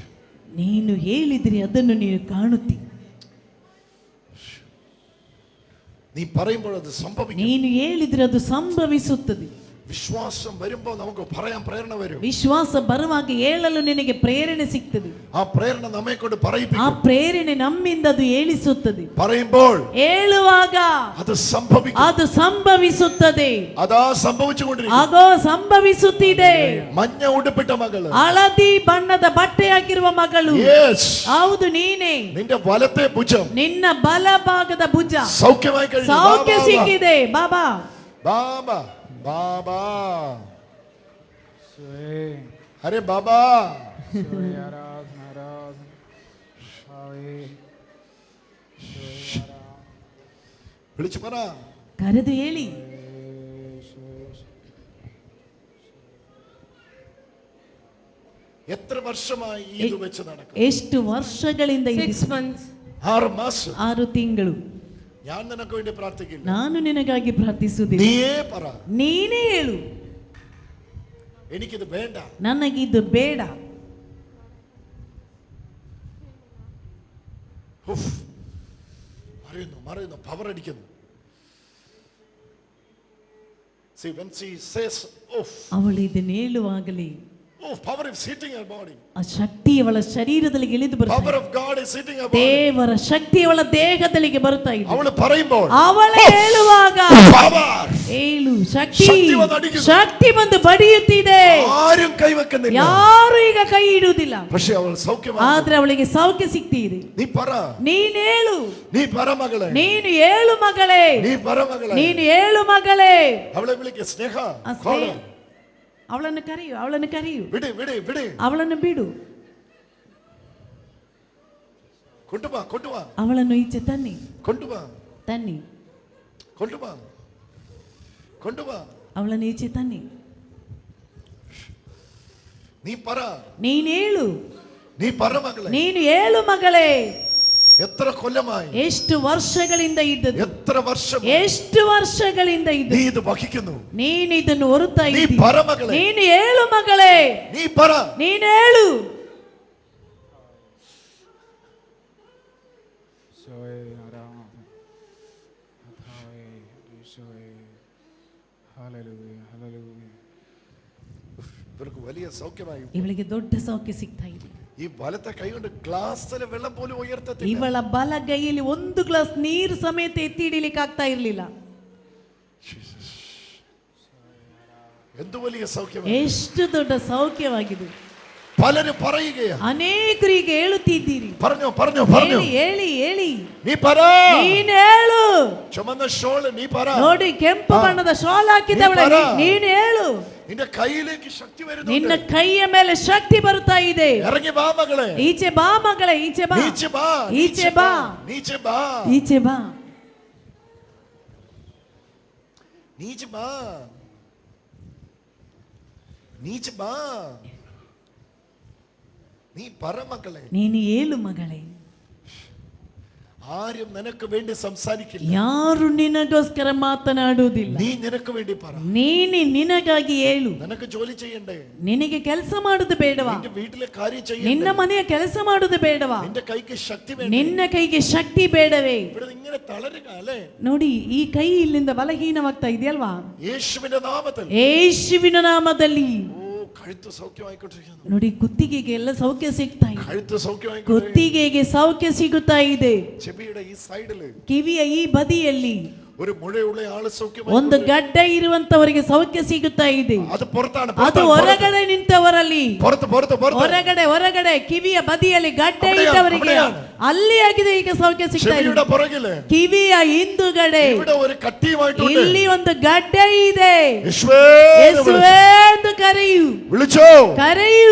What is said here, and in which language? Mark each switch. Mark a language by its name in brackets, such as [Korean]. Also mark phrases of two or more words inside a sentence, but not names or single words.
[Kannada] ನೀನು ಹೇಳಿದ್ರೆ ಅದನ್ನು ನೀನು ಕಾಣುತ್ತಿ. [Malayalam] നീ പറയുമ്പോൾ അത് സംഭവിക്കും. [Kannada] ನೀನು ಹೇಳಿದ್ರೆ ಅದು ಸಂಭವಿಸುತ್ತದೆ. [Malayalam] വിശ്വാസം വരുമ്പോൾ നമുക്ക് പറയാൻ പ്രേരണ വരും. [Kannada] ವಿಶ್ವಾಸ ಬರುವಾಗ ಹೇಳಲು ನಿನಗೆ ಪ್ರೇರಣೆ ಸಿಗ್ತದೆ. [Malayalam] ആ പ്രേരണ നമ്മെ കൊണ്ട് [Kannada] ಆ [Malayalam] പറയിപ്പിക്കും. [Kannada] ಪ್ರೇರಣೆ ನಮ್ಮಿಂದ ಅದು ಹೇಳಿಸುತ್ತದೆ. [Malayalam] പറയുമ്പോൾ [Kannada] ಹೇಳುವಾಗ [Malayalam] അത് സംഭവിക്കും. [Kannada] ಅದು ಸಂಭವಿಸುತ್ತದೆ. [Malayalam] അതാ സംഭവിച്ചുകൊണ്ടിരിക്കും. [Kannada] ಆಗೋ ಸಂಭವಿಸುತ್ತಿದೆ. [Malayalam] മഞ്ഞ ഉടുപ്പിട്ട മകള്, [Kannada] ಹಳದಿ ಬಣ್ಣದ ಬಟ್ಟೆ ಹಾಕಿರುವ ಮಗಳು, [English] yes, [Kannada] ಹೌದು ನೀನೇ. [Malayalam] നിന്റെ വലത്തെ ഭുജം [Kannada] ನಿನ್ನ ಬಲಭಾಗದ ಭುಜ [Malayalam] സൗഖ്യമായി കഴിഞ്ഞു. [Kannada] ಸೌಖ್ಯ ಸಿಕ್ಕಿದೆ. ಬಾಬಾ, [Malayalam] ബാബാ, ബാബാ, അരെ ബാബാ, വിളിച്ചു പറ. [Kannada] ಕರೆದು ಹೇಳಿ. [Malayalam] എത്ര വർഷമായി ഇത് വെച്ച് നടക്കും? [Kannada] ಎಷ್ಟು ವರ್ಷಗಳಿಂದ [English] 6 months. [Malayalam] 6 മാസം. [Kannada] 6 ತಿಂಗಳು. [Malayalam] ഞാൻ നിനക്ക് വേണ്ടി പ്രാർത്ഥിക്കില്ല. [Kannada] ನಾನು ನಿನಗಾಗಿ ಪ್ರಾರ್ಥಿಸುವುದಿಲ್ಲ. [Malayalam] നീയേ പറ. [Kannada] ನೀನೇ ಹೇಳು. [Malayalam] എനിക്കിത് വേണ്ട. [Kannada] ನನಗಿದು ಬೇಡ. [Malayalam] മറിയുന്നു പവർ അടിക്കുന്നു. [English] See, when she says, [Kannada] ಅವಳು ಇದನ್ನು ಹೇಳುವಾಗಲೇ [English] power is hitting her body. [Kannada] ಆ ಶಕ್ತಿ ಅವಳ ಶರೀರದಲ್ಲಿ ಇಳಿದು [English] Power [Kannada] ಬರುತ್ತದೆ. [English] of God is hitting her body. [Kannada] ದೇವರ ಶಕ್ತಿ ಅವಳ ದೇಹದಲ್ಲಿ ಬರುತ್ತಾ ಇದೆ. [Malayalam] ಅವಳು പറയുമ്പോൾ, [Kannada] ಅವಳು ಹೇಳುವಾಗ [English] power, [Kannada] ಏಳು ಶಕ್ತಿ, ಶಕ್ತಿ ಬಂದು ಅಡಿക്കുന്നു. ಶಕ್ತಿ ಬಂದು ಬಡಿಯುತ್ತಿದೆ. [Malayalam] ആരും കൈവെക്കുന്നില്ല. [Kannada] ಯಾರು ಈಗ ಕೈ ಇಡುವುದಿಲ್ಲ. [Malayalam] പക്ഷേ അവൾ സൗഖ്യമാണ്. [Kannada] ಆದ್ರೆ ಅವಳಿಗೆ ಸೌಖ್ಯ ಸಿಗ್ತಿದೆ. [Malayalam] നീ പറ. [Kannada] ನೀನು ಹೇಳು. [Malayalam] നീ പറ മകളെ. [Kannada] ನೀನು ಹೇಳು ಮಗಳೇ. [Malayalam] നീ പറ മകളെ. [Kannada] ನೀನು ಹೇಳು ಮಗಳೇ. [Malayalam] അവളെ വിളിക്ക് സ്നേഹ. [Kannada] ಅವಳನ್ನು ಕರೆಯು, ಅವಳನ್ನು ಕರೆಯು. [Malayalam] വിട് വിട് വിട്. [Kannada] ಅವಳನ್ನು ಬಿಡು. [Malayalam] കൊണ്ടുവാ കൊണ്ടുവാ. [Kannada] ಅವಳನ್ನು ಈಚೆ ತನ್ನಿ. [Malayalam] കൊണ്ടുവാ [Kannada] ತನ್ನಿ. [Malayalam] കൊണ്ടുവാ കൊണ്ടുവാ. [Kannada] ಅವಳನ್ನು ಈಚೆ ತನ್ನಿ. [Malayalam] നീ പറ. [Kannada] ನೀನು ಹೇಳು. [Malayalam] നീ പറ മകളെ. [Kannada] ನೀನು ಹೇಳು ಮಗಳೇ. [Malayalam] എത്ര കൊല്ലമായി? [Kannada] ಎಷ್ಟು ವರ್ಷಗಳಿಂದ ಇದ್ದದ್ದು? [Malayalam] എത്ര വർഷം? [Kannada] ಎಷ್ಟು ವರ್ಷಗಳಿಂದ [Malayalam] നീ [Kannada] ಇದ್ದು [Malayalam] ഇത് വഹിക്കുന്നു? [Kannada] ನೀನು ಇದನ್ನು ಹೊರುತ್ತಾ [Malayalam] നീ [Kannada] ಇದ್ದೀ. [Malayalam] പറ മകളെ. [Kannada] ನೀನು ಹೇಳು ಮಗಳೇ. [Malayalam] നീ പറ. [Kannada] ನೀನು ಹೇಳು. [Malayalam] ഇവർക്ക് വലിയ സൗഖ്യമായി. [Kannada] ಇವಳಿಗೆ ದೊಡ್ಡ ಸೌಖ್ಯ ಸಿಗ್ತಾ ಇದೆ. [Malayalam] ഈ വലത്തെ കൈ കൊണ്ട് ഗ്ലാസ്സിലെ വെള്ളം പോലും ഉയർത്തത്തില്ല. [Kannada] ಇವಳ ಬಲಗೈಯಲ್ಲಿ ಒಂದು ಗ್ಲಾಸ್ ನೀರು ಸಮೇತ ಎತ್ತಿ ಹಿಡಿಲಿಕ್ಕೆ ಆಗ್ತಾ ಇರಲಿಲ್ಲ. [Malayalam] എന്ത് വലിയ സൗഖ്യം. [Kannada] ಎಷ್ಟು ದೊಡ್ಡ ಸೌಖ್ಯವಾಗಿದೆ. [Malayalam] പലരും പറയുകയാ. [Kannada] ಅನೇಕರಿಗೆ ಹೇಳುತ್ತಿದ್ದೀರಿ. [Malayalam] പറഞ്ഞോ പറഞ്ഞോ പറഞ്ഞോ. [Kannada] ಹೇಳಿ ಹೇಳಿ. [Malayalam] നീ പറ. [Kannada] ನೀನು ಹೇಳು. [Malayalam] ചുമന്ന ഷോൾ നീ പറ. [Kannada] ನೋಡಿ ಕೆಂಪು ಬಣ್ಣದ ಶಾಲ್ ಹಾಕಿದವಳೆ ನೀನು ಹೇಳು. [Malayalam] നിന്റെ കൈയിലേക്ക് ശക്തി വരുന്നു. [Kannada] ನಿನ್ನ ಕೈಯ ಮೇಲೆ ಶಕ್ತಿ ಬರ್ತಾ ಇದೆ. [Malayalam] ഇറങ്ങി വാ മകളെ. [Kannada] ಈಚೆ ಬಾ ಮಗಳೇ, ಈಚೆ ಬಾ. ನೀಚೆ ಬಾ. ಈಚೆ ಬಾ. ನೀಚೆ ಬಾ. ಈಚೆ ಬಾ. ನೀಚೆ ಬಾ. ನೀಚೆ ಬಾ. [Malayalam] നീ പറ മകളെ. [Kannada] ನೀನು ಹೇಳು ಮಗಳೇ. [Malayalam] ആരും നിനക്ക് വേണ്ടി സംസാരിക്കില്ല. [Kannada] ಯಾರು ನಿನಗೋಸ್ಕರ ಮಾತನಾಡುವುದಿಲ್ಲ. [Malayalam] നീ നിനക്ക് വേണ്ടി പറ. [Kannada] ನೀನು ನಿನಗಾಗಿ ಹೇಳು. [Malayalam] നിനക്ക് ജോലി ചെയ്യണ്ടേ? [Kannada] ನಿನಗೆ ಕೆಲಸ ಮಾಡುದು ಬೇಡವಾ? [Malayalam] നിന്റെ വീട്ടിലെ കാര്യം ചെയ്യണ്ടേ? [Kannada] ನಿನ್ನ ಮನೆಯ ಕೆಲಸ ಮಾಡುದು ಬೇಡವಾ? [Malayalam] നിന്റെ കൈക്ക് ശക്തി വേണ്ടേ? [Kannada] ನಿನ್ನ ಕೈಗೆ ಶಕ್ತಿ ಬೇಡವೇ? [Malayalam] ഇവിടെ ഇങ്ങനെ തളരുക അല്ലേ? [Kannada] ನೋಡಿ, ಈ ಕೈ ಇಲ್ಲಿಂದ ಬಲಹೀನವಾಗ್ತಾ ಇದೆಯಲ್ವಾ? [Malayalam] യേശുവിന്റെ നാമത്തിൽ. [Kannada] ಯೇಸುವಿನ ನಾಮದಲ್ಲಿ. [Malayalam] കഴുത്ത് സൗഖ്യമായിക്കൊണ്ടിരിക്കുന്നു. [Kannada] ನೋಡಿ, ಕುತ್ತಿಗೆಗೆ ಎಲ್ಲ ಸೌಖ್ಯ ಸಿಗ್ತಾ ಇದೆ. [Malayalam] കഴുത്ത് സൗഖ്യമായിക്കൊണ്ടിരിക്കുന്നു. [Kannada] ಕುತ್ತಿಗೆಗೆ ಸೌಖ್ಯ ಸಿಗುತ್ತಾ ಇದೆ. [Malayalam] ചെവിയുടെ ഈ സൈഡില്, [Kannada] ಕಿವಿಯ ಈ ಬದಿಯಲ್ಲಿ [Malayalam] ഒരു മുഴയുള്ള ആള് സൗഖ്യമായി. [Kannada] ಒಂದು ಗಡ್ಡ ಇರುವಂತವರಿಗೆ ಸೌಖ್ಯ ಸಿಗುತ್ತಾ ಇದೆ. [Malayalam] അത് പുറത്താണ്. [Kannada] ಅದು ಹೊರಗಡೆ ನಿಂತವರಲ್ಲಿ. ಹೊರಗಡೆ ಹೊರಗಡೆ ಕಿವಿಯ ಬದಿಯಲ್ಲಿ ಗಡ್ಡ ಇದ್ದವರಿಗೆ ಅಲ್ಲಿ ಆಗಿದೆ ಈಗ ಸೌಖ್ಯ ಸಿಗ್ತಾ ಇದೆ. ಕಿವಿಯ ಹಿಂದುಗಡೆ ಇಲ್ಲಿ ಒಂದು ಗಡ್ಡ ಇದೆ. ಯೇಸುವೇ ಎಂದು ಕರೆಯು. ಕರೆಯು.